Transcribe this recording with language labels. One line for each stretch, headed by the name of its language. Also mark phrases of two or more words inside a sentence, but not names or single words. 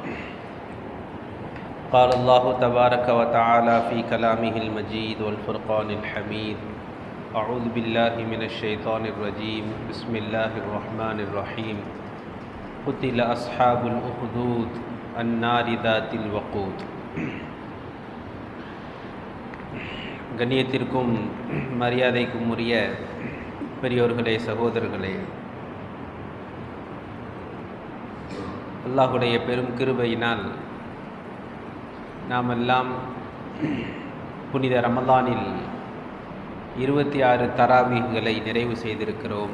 Arabic: قال الله تبارك وتعالى في كلامه المجيد والفرقان الحميد. أعوذ بالله من الشيطان الرجيم. بسم الله الرحمن الرحيم. قتل أصحاب الأخدود النار ذات الوقود.
Tamil: கண்ணியத்திற்கும் மரியாதைக்கும் உரிய பெரியோர்களே, சகோதரர்களே, அல்லாஹுடைய பெரும் கிருபையினால் நாம் எல்லாம் புனித ரமலானில் 26 தராவீஹ்களை நிறைவு செய்திருக்கிறோம்.